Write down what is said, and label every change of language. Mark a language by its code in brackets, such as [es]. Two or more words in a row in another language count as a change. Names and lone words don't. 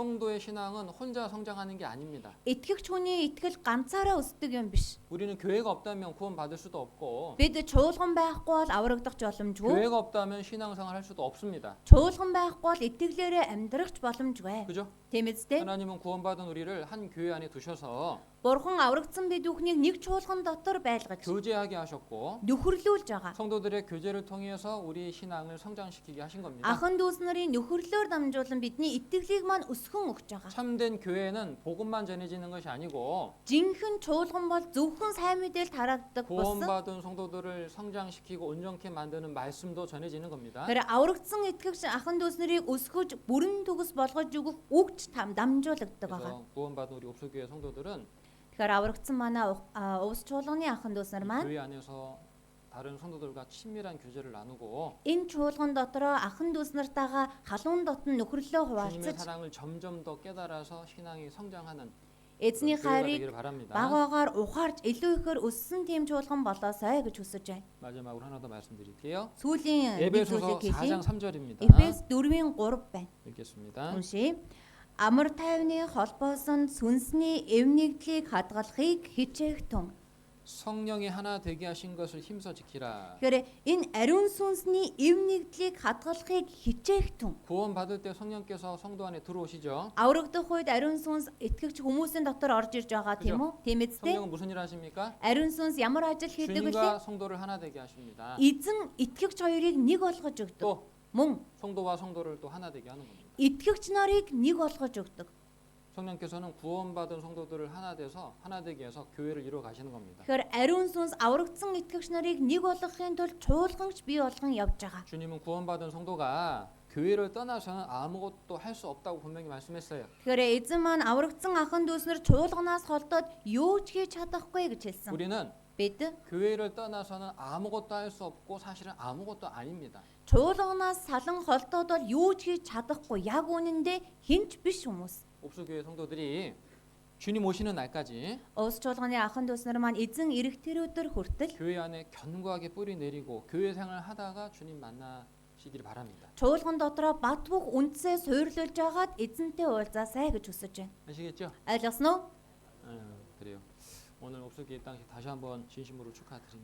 [ko] 성도의 신앙은 혼자 성장하는 게 아닙니다. [mn] Итгэгч хүний итгэл ганцаараа өсдөг юм биш. [ko] 우리는 교회가 없다면 구원받을 수도 없고 [mn] Бид чуулган байхгүй бол аврагдах боломжгүй. [ko] 교회가 없다면 신앙생활 할 수도 없습니다. [mn] Чуулган байхгүй бол итгэлээрээ амьдрах боломжгүй. [ko] 그죠? [mn] Тийм үстэй? [ko] 하나님은 구원받은 우리를 한 교회 안에 두셔서 [mn] Бурхан аврагдсан бид бүхнийг нэг чуулган дотор байлгаж [ko] 교제하게 하셨고 [mn] нөхөрлүүлж байгаа. [ko] 성도들의 교제를 통해서 우리 신앙을 성장시키게 하신 겁니다. [mn] Ахын дүүс нарын нөхөрлөөр дамжуулан бидний итгэлийг маань өсгөн өгч байгаа. [ko] 참된 교회는 복음만 전해지는 것이 아니고 [mn] Жинхэнэ чуулган бол зөвхөн сайн мэдээлэл тараагддаг болсон. [ko] 구원받은 성도들을 성장시키고 온전케 만드는 말씀도 전해지는 겁니다. [mn] Тэр аврагдсан итгэгч ахын дүүс нарыг өсгөж бүрэн төгс болгож өгөх үгч дамжуулагддаг байгаа. [ko] 그래서 구원받은 우리 옵소교회 성도들은 [mn] Тэгэхээр аврагдсан манай увс чуулганы ахын дүүс нар маань [ko] 교회 안에서 다른 성도들과 친밀한 교제를 나누고 [mn] энэ чуулган дотроо ахын дүүс нартайгаа халуун дотн нөхөрлөө [ko] 주님의 [mn] хуваалцаж [ko] 사랑을 점점 더 깨달아서 신앙이 성장하는 [mn] эзний [ko] 교회가 [mn] хайрыг [ko] 되기를 바랍니다. [mn] багаагаар ухаарч илүү ихээр өссөн тийм чуулган болоосай гэж хүсэж байна. [ko] 마지막으로 하나 더 말씀드릴게요. [mn] Сүүлийн нэг [ko] 에베소서 [mn] зүйлийг хэлье. [ko] 4장 3절입니다. [mn] Эфес 4:3 байна. [ko] 읽겠습니다. [mn] Уншия. Амар тайвны холбоосон сүнсний эвнэгдлийг хадгалахыг хичээх тун. [ko] 성령이 하나 되게 하신 것을 힘써 지키라. [mn] Тэгэхээр энэ ариун сүнсний эв нэгдлийг хадгалахыг хичээхтэн. [ko] 구원 받을 때 성령께서 성도 안에 들어오시죠. [mn] Аврагдах үед ариун сүнс итгэгч хүмүүсийн дотор орж ирж байгаа тийм үү? Тийм үстэй. [ko] 성령은 무슨 일 하십니까? [mn] Ариун сүнс ямар ажил хийдэг вэ? [ko] 주님과 성도를 하나 되게 하십니다. [mn] Эзэн итгэгч хоёрыг нэг болгож өгдөг. [ko] 또 [mn] Мөн [ko] 성도와 성도를 또 하나 되게 하는 겁니다. [mn] итгэгч нарыг нэг болгож өгдөг. [ko] 성령께서는 구원받은 성도들을 하나 돼서 하나 되게 해서 교회를 이루어 가시는 겁니다. [mn] Тэгэхээр ариун сүнс аврагдсан итгэгч нарыг нэг болгохын тулд чуулганч бий болгон явж байгаа. [ko] 주님은 구원받은 성도가 교회를 떠나서는 아무것도 할 수 없다고 분명히 말씀했어요. [mn] Тэгэхээр эзэн маань аврагдсан ахын дүүснэр чуулганаас холдоод юу ч хийж чадахгүй гэж хэлсэн. [ko] 우리는 [mn] Бид [ko] 교회를 떠나서는 아무것도 할 수 없고 사실은 아무것도 아닙니다. [mn] чуулганаас салан холдоод бол юу ч хийж чадахгүй. Яг үнэндээ хинч биш хүмүүс. [ko] 옥수교회 성도들이 주님 오시는 날까지 [mn] Ус чуулганы ахын дүүснэр маань эзэн ирэх тэр өдөр хүртэл [ko] 교회 안에 견고하게 뿌리 내리고 교회 생활을 하다가 주님 만나시기를 바랍니다. [mn] чуулган дотроо бат бөх үндсээ суйрлуулж агаад эзэнтэй уулзаасай гэж хүсэж байна. [ko] 아시겠죠? [mn] Ойлгосон уу? [ko] 그래요. 오늘 옥수교회 당시 다시 한번 진심으로 축하드립니다.